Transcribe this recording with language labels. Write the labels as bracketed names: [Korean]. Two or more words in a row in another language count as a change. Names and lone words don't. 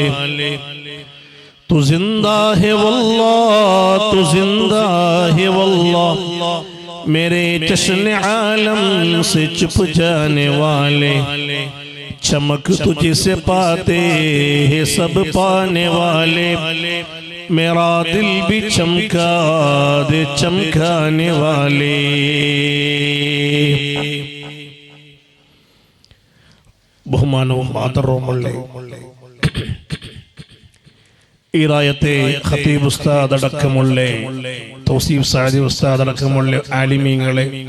[Urdu] تو زندہ ہے واللہ تو زندہ ہے واللہ میرے جشن عالم سے چھپ جانے والے. چمک تجھ سے پاتے ہیں سب پانے والے. میرا دل بھی چمکا دے چمکانے والے. [Malayalam] ബഹുമാനവും ആദരവുമുള്ള ഈ റായത്തെ ഖതീബ് ഉസ്താദ് അടക്കമുള്ള തൗസീഫ് സഅദി ഉസ്താദ് അടക്കമുള്ള ആലിമീങ്ങളെ,